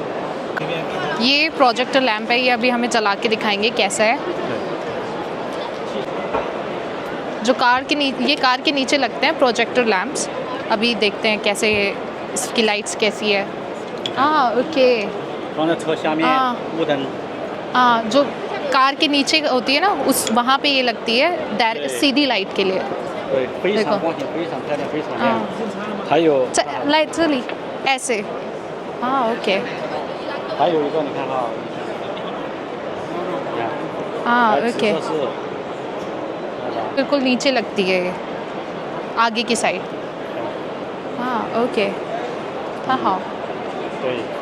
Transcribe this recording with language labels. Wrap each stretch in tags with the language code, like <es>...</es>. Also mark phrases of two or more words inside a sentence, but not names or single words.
<hi>ये प्रोजेक्टर लैंप है, ये अभी हमें चला के दिखाएंगे कैसा है। जो ये कार के नीचे लगते हैं प्रोजेक्टर लैंप्स। अभी देखते हैं कैसे इसकी लाइट्स कैसी है। ओके।</hi> <zh>放在车下面啊雾灯。</zh> <hi>जो कार के नीचे होती है ना, वहाँ पे ये लगती है सीधी लाइट के लिए।</hi> <zh>对，非常光线非常漂亮，非常亮。还有</zh> <hi>लाइट这里 ऐसे। ओके।</hi> <zh>还有一个你看哈，你看，</zh> <hi>ओके।</hi> <zh>这是</zh> <hi>बिल्कुल नीचे लगती है ये, आगे की साइड। ओके। हाँ।</hi> <zh>对，</zh>